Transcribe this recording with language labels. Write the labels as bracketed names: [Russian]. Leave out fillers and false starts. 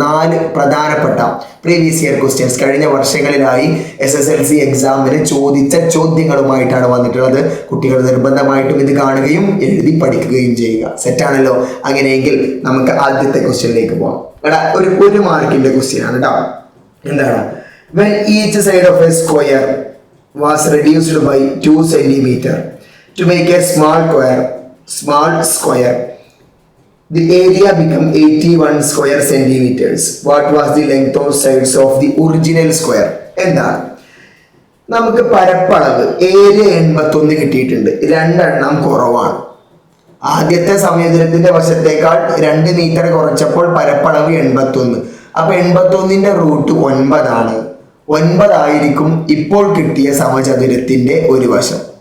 [Malayalam] 4 പ്രധാനപ്പെട്ട previous year questions കഴിഞ്ഞ വർഷങ്ങളിലായി SSLC എക്സാമിന് ചോദിച്ച ചോദ്യങ്ങളുമായിട്ടാണ് വന്നിട്ടുള്ളത്. കുട്ടികൾ നിർബന്ധമായിട്ടും ഇത് കാണുകയും എഴുതി പഠിക്കുകയും ചെയ്യുക. സെറ്റാണല്ലോ? അങ്ങനെയെങ്കിൽ നമുക്ക് ആദ്യത്തെ ക്വസ്റ്റ്യനിലേക്ക് പോകാം. ഒരു മാർക്കിന്റെ ക്വസ്റ്റ്യൻ ആണ് കേട്ടോ. എന്താണ്? [English] when each side of a square was reduced by 2 centimeter to make a small square, the area became 81 square centimeters. What was the length of sides of the original square? [Malayalam] എന്താണ്? നമുക്ക് പരപ്പളവ് area 81 കിട്ടിയിട്ടുണ്ട്. 2 എണ്ണം കുറവാണ്. ആദ്യത്തെ സമയത്തിന്റെ വശത്തേക്കാൾ 2 metre കുറച്ചപ്പോൾ പരപ്പളവ് 81. അപ്പൊ 81ന്റെ റൂട്ട് 9 ആണ്. 9 ആയിരിക്കും ഇപ്പോൾ കിട്ടിയ സമചതുരത്തിന്റെ ഒരു വശം.